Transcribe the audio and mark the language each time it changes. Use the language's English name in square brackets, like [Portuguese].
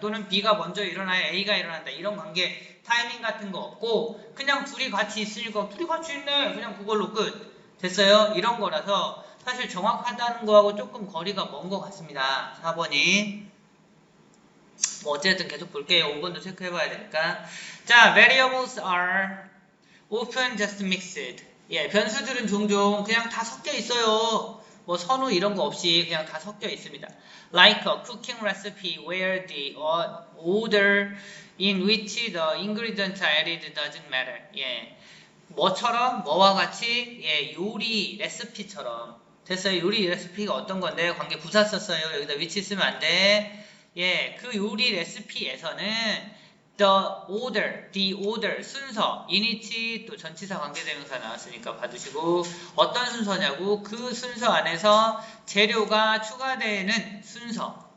[Korean] 또는 B가 먼저 일어나야 A가 일어난다. 이런 관계, 타이밍 같은 거 없고 그냥 둘이 같이 있으니까 둘이 같이 있네. 그냥 그걸로 끝. 됐어요? 이런 거라서 사실 정확하다는 거하고 조금 거리가 먼 것 같습니다. 4번이. 뭐 어쨌든 계속 볼게요. 5번도 체크해봐야 되니까. 자, [English] variables are often just mixed. [Korean] 예, 변수들은 종종 그냥 다 섞여 있어요. 뭐 선우 이런 거 없이 그냥 다 섞여 있습니다. [English] Like a cooking recipe where the order in which the ingredients are added doesn't matter. [Korean] 예, 뭐처럼 뭐와 같이 예, 요리 레시피처럼. 됐어요. 요리 레시피가 어떤 건데 관계 부사 썼어요. 여기다 which 쓰면 안 돼. 예, 그 요리 레시피에서는 [English] the order, [Korean] 순서, [English] in which [Korean] 또 전치사 관계대명사 나왔으니까 받으시고 어떤 순서냐고 그 순서 안에서 재료가 추가되는 순서